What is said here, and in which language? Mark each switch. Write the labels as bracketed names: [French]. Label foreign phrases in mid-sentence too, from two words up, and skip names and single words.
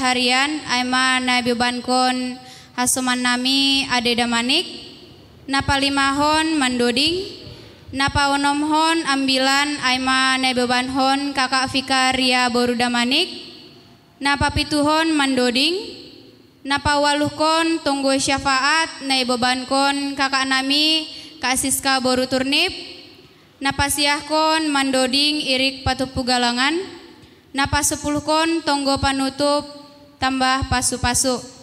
[Batak Simalungun] harian aima nabebankon hasuman nami adeda manik napalimahon mandoding napaonomhon ambilan aima nabebanhon kakak Fikaria Boruda manik napapituhon mandoding napawaluhkon tunggu syafaat naibebankon kakak nami Kak Siska Boru Turnip napasiahkon mandoding irik patupu galangan napasepuluhkon tonggo panutup tambah pasu-pasu.